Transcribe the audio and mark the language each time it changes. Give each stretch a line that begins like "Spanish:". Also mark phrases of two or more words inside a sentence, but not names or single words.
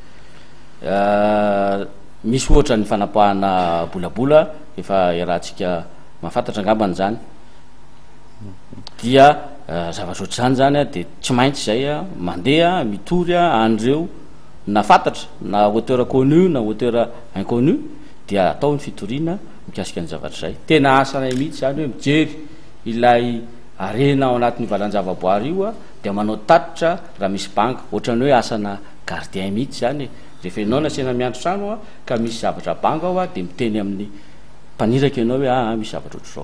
Malagasy: Misy ohatra ny fanapahana bolabola efa iarahantsika mahafantatra angambany zany dia zavatra ohatr'izany zany dia tsy maintsy zay mandeha mitory an'ireo na fantatra na
French: hauteur connu
Malagasy: na
French: hauteur inconnu
Malagasy: dia atao ny fitoriana mikasika ny zavatra zay. Tena asanay mihitsy zany hoe mijery ilay arena ao anatin'ny valan-javaboary io dia manao tatitra raha misy banga ohatrany hoe asana gardien mihitsy zany rehefa ianao nasena miandro trano ka misy zavatra banga ao dia miteny amin'ny mpaniraka ianao hoe misy zavatra ohatr'izao.